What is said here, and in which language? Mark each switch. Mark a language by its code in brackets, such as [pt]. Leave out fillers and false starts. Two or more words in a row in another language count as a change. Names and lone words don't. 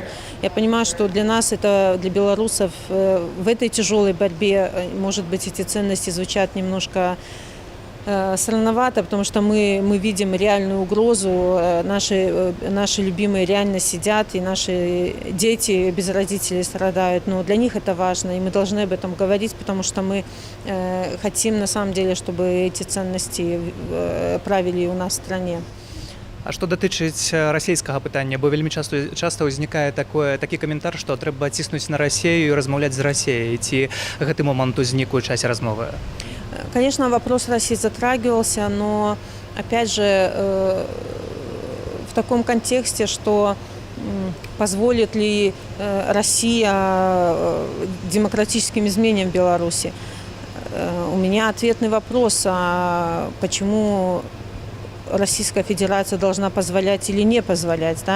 [ru] Я понимаю, что для нас, для белорусов, в этой тяжелой борьбе, может быть, эти ценности звучат немножко странновато, потому что мы видим реальную угрозу, наши любимые реально сидят, и наши дети без родителей страдают, но для них это важно, и мы должны об этом говорить, потому что мы хотим на самом деле, чтобы эти ценности правили у нас в стране. [be] А што датычыць расійскага пытання, бо вельмі часта ўзнікае такі каментар, што трэба ціснуць на Расію і размаўляць з Расіяй. Ці гэты момант узнік у часе размовы? [ru] Конечно, вопрос России затрагивался, но, опять же, в таком контексте, что позволит ли Россия демократическим изменениям в Беларуси. У меня ответный вопрос, а почему Российская Федерация должна позволять или не позволять, да?